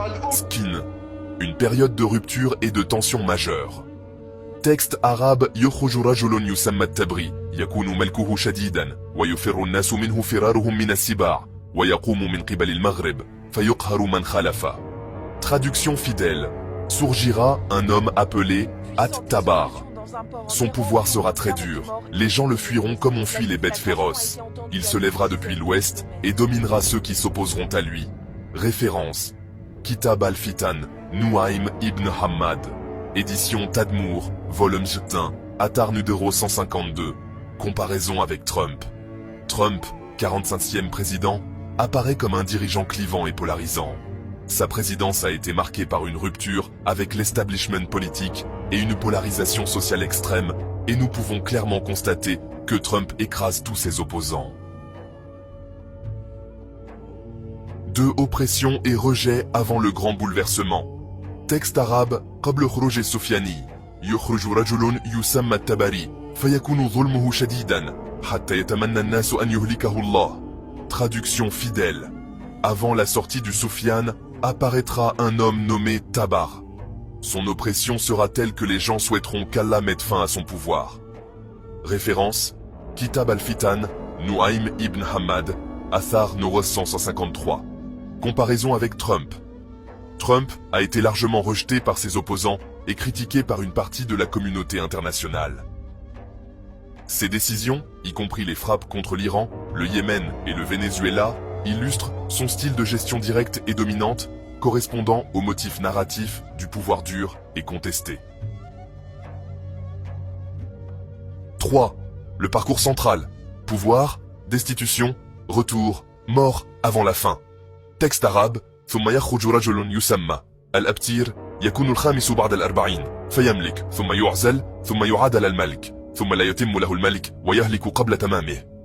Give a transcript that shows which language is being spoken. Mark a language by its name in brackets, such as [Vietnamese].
[French] Skin. Une période de rupture et de tension majeure. Texte arabe [Arabic] يخرج رجل يسمى التبري يكون ملكه شديدا ويفر الناس منه فرارهم من السباع ويقوم من قبل المغرب فيقهر من خلف. [French] Traduction fidèle. Surgira un homme appelé At-Tabar. Son pouvoir sera très dur. Les gens le fuiront comme on fuit les bêtes féroces. Il se lèvera depuis l'ouest et dominera ceux qui s'opposeront à lui. Référence. Kitab al-Fitan, Nuaym ibn Hammad. Édition Tadmour, volume 1, Atar numéro 152. Comparaison avec Trump. Trump, 45e président, apparaît comme un dirigeant clivant et polarisant. Sa présidence a été marquée par une rupture avec l'establishment politique et une polarisation sociale extrême, et nous pouvons clairement constater que Trump écrase tous ses opposants. De oppression et rejet avant le grand bouleversement. Texte arabe [Arabic] قبل خروج السفياني يخرج رجل يسمى التبري فيكون ظلمه شديدا حتى يتمنى الناس أن يهلكه الله. [French] Traduction fidèle. Avant la sortie du Soufiane, apparaîtra un homme nommé Tabar. Son oppression sera telle que les gens souhaiteront qu'Allah mette fin à son pouvoir. Référence. Kitab al-Fitan, Nuaym ibn Hammad, Athar numéro 153. Comparaison avec Trump. Trump a été largement rejeté par ses opposants et critiqué par une partie de la communauté internationale. Ses décisions, y compris les frappes contre l'Iran, le Yémen et le Venezuela, illustrent son style de gestion directe et dominante, correspondant au motif narratif du pouvoir dur et contesté. 3. Le parcours central. Pouvoir, destitution, retour, mort avant la fin. Texte arabe. [Arabic] ثم يخرج رجل يسمى الأبتير يكون الخامس بعد الأربعين فيملك ثم يعزل ثم يعادل الملك ثم لا يتم له الملك ويهلك قبل تمامه.